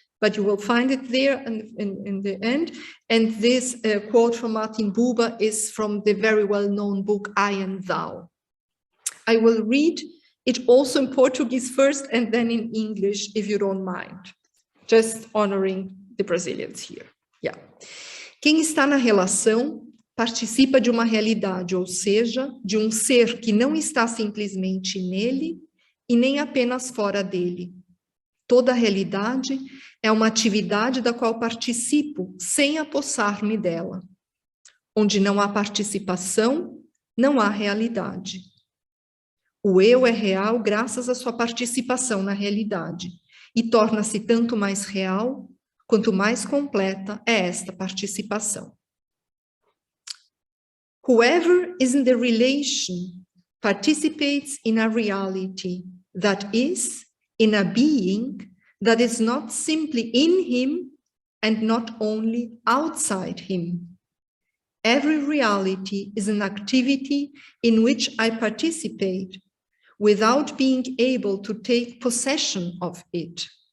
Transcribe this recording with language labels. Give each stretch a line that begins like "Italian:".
English: but you will find it there in the end. And this quote from Martin Buber is from the very well-known book, I and Thou. I will read it also in Portuguese first and then in English, if you don't mind. Just honoring the Brazilians here. Yeah.
Portuguese: Quem está na relação participa de uma realidade, ou seja, de um ser que não está simplesmente nele e nem apenas fora dele. Toda realidade é uma atividade da qual participo sem apossar-me dela. Onde não há participação, não há realidade. O eu é real graças à sua participação na realidade e torna-se tanto mais real quanto mais completa é esta participação.
English: Whoever is in the relation participates in a reality that is, in a being that is not simply in him and not only outside him. Every reality is an activity in which I participate without being able to take possession of it.